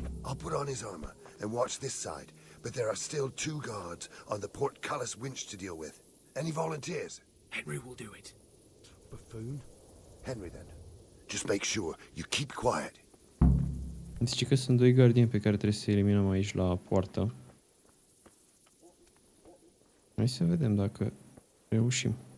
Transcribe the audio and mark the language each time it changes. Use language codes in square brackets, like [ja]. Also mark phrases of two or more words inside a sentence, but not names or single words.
[en] I'll put on his armor and watch this side, but there are still 2 guards on the portcullis winch to deal with. Any volunteers? Henry will do it. Buffoon? Henry, then. Just make sure you keep quiet. [ro] Zice că sunt 2 gardieni pe care trebuie să eliminăm aici la poartă. Hai să vedem dacă reușim.